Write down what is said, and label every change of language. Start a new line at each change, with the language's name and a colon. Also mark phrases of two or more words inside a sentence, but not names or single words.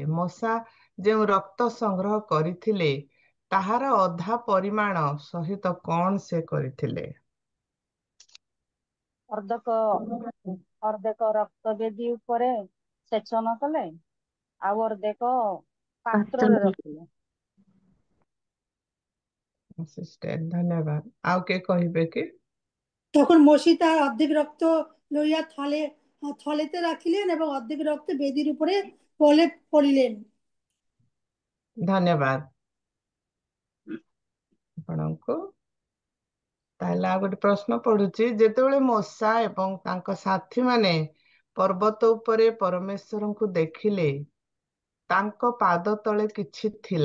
Odia: ମୋସା ଯେଉଁ ରକ୍ତ ସଂଗ୍ରହ କରିଥିଲେ ତାହାର ଅଧା ପରିମାଣ ସହିତ କଣ ସେ କରିଥିଲେ? ଅର୍ଦ୍ଧେକ ରକ୍ତ ବେଦୀ ଉପରେ ସେଚନ କଲେ, ଆଉ ଅର୍ଦ୍ଧେକ ପାତ୍ରରେ ରଖିଲେ। ଧନ୍ୟବାଦ। ଆଉ କିଏ କହିବେ କି?
Bangla: তখন মসি তার অর্ধেক রক্ত লইয়া থলেতে রাখিলেন এবং অর্ধেক রক্ত বেদির উপরে পড়িলেন।
Odia: ଧନ୍ୟବାଦ ଆପଣଙ୍କୁ। ତାହେଲେ ଆଉ ଗୋଟେ ପ୍ରଶ୍ନ ପଡୁଛି। ଯେତେବେଳେ ମୋସା ଏବଂ ତାଙ୍କ ସାଥୀମାନେ ପର୍ବତ ଉପରେ ପରମେଶ୍ୱରଙ୍କୁ ଦେଖିଲେ, ତାଙ୍କ ପାଦ ତଳେ କିଛି ଥିଲା।